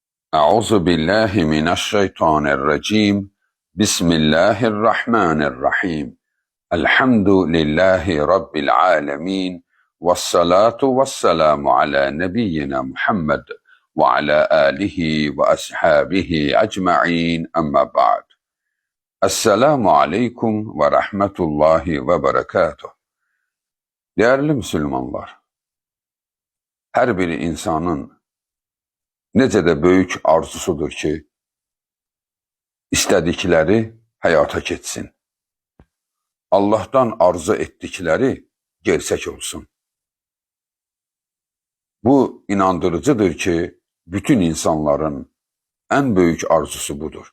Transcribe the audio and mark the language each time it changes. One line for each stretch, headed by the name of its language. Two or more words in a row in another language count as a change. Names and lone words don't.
Arabic: أعوذ بالله من الشيطان الرجيم بسم الله الرحمن الرحيم الحمد لله رب العالمين والصلاة والسلام على نبينا محمد وعلى آله وأصحابه أجمعين أما بعد السلام عليكم ورحمة الله وبركاته.
Azerbaijani: Değerli Müslümanlar, her bir insanın necə də böyük arzusudur ki, istədikləri həyata keçsin. Allah'tan arzu etdikləri gerçək olsun. Bu inandırıcıdır ki, bütün insanların en büyük arzusu budur.